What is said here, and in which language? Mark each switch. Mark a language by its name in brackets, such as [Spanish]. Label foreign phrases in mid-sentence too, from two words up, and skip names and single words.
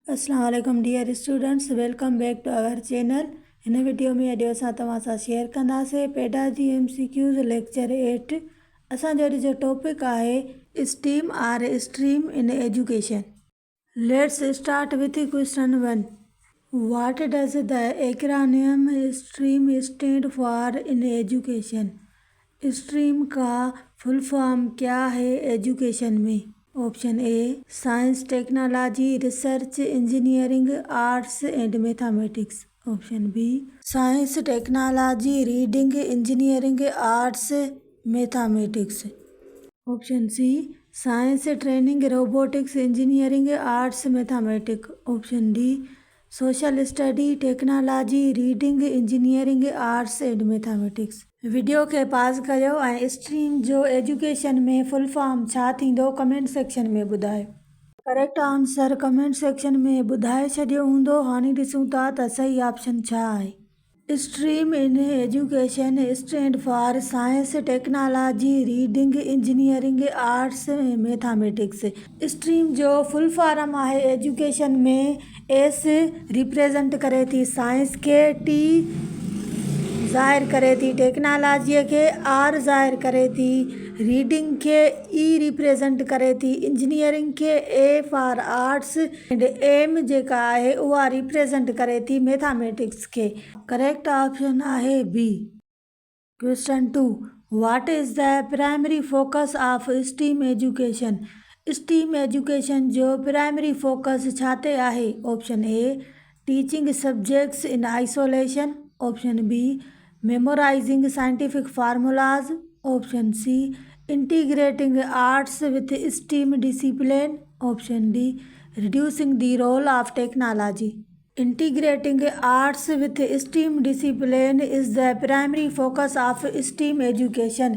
[Arabic] السلام عليكم [English] dear students, welcome back to our channel. [Sindhi] हिन वीडियो में अॼु असां तव्हां सां शेयर कंदासीं [English] pedagogy MCQs lecture 8. [Sindhi] असांजो अॼु जो टॉपिक आहे [English] STEAM or STREAM in education. Let's start with question 1. What does the acronym STREAM stand for in education? [Hindi] स्ट्रीम का [English] full form [Hindi] क्या है एजुकेशन में? [English] Option A science technology research engineering arts and mathematics. Option B science technology reading engineering arts mathematics. Option C science training robotics engineering arts mathematics. Option D social study technology reading engineering arts and mathematics. [Sindhi] वीडियो के पास कयो ऐं स्ट्रीम जो एजुकेशन में [English] full form [Sindhi] छा थींदो [English] comment section [Sindhi] में ॿुधायो। [English] correct answer comment section [Sindhi] में ॿुधाए छॾियो हूंदो। हाणे ॾिसूं था त सही ऑप्शन छा आहे। [English] STREAM in education stand for science technology reading engineering arts mathematics. [Sindhi] स्ट्रीम जो [English] full form [Sindhi] आहे एजुकेशन में [English] S represent [Sindhi] करे थी साइंस खे, टी ज़ाहिर करे थी टेक्नोलॉजीअ खे, आर ज़ाहिर करे थी रीडिंग खे, [English] E represent [Sindhi] करे थी इंजीनियरिंग खे, [English] A for arts and M [Sindhi] जेका आहे उहा रिप्रेजेंट करे थी मैथमेटिक्स खे। [English] correct option [Sindhi] आहे बी। क्वेश्चन 2। [English] What is the primary focus of STEAM education? STEAM education [Sindhi] जो [English] primary focus [Sindhi] छा ते आहे? [English] Option A teaching subjects in isolation. Option B memorizing scientific formulas. Option C integrating arts with STEM discipline. Option D reducing the role of technology. Integrating arts with STEM discipline is the primary focus of STEM education.